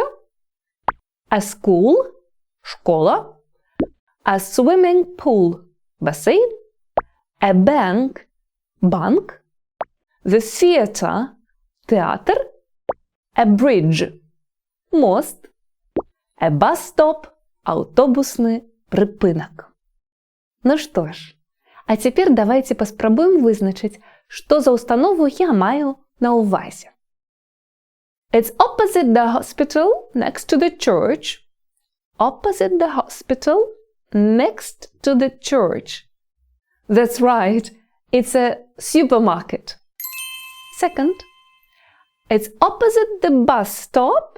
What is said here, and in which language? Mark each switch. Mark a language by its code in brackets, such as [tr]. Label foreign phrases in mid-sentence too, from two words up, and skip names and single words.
[en] A school – [be] школа. [en] A swimming pool – [be] басейн. [en] A bank – банк. The theater – театр. A bridge – [be] мост. [en] A bus stop – [be] автобусный припинок. Ну што ж, а цяпер давайце паспрабуем вызначыць, што за установу я маю на ўвазе. [en] It's opposite the hospital, next to the church. Opposite the hospital, next to the church. That's right, it's a supermarket. Second, it's opposite the bus stop.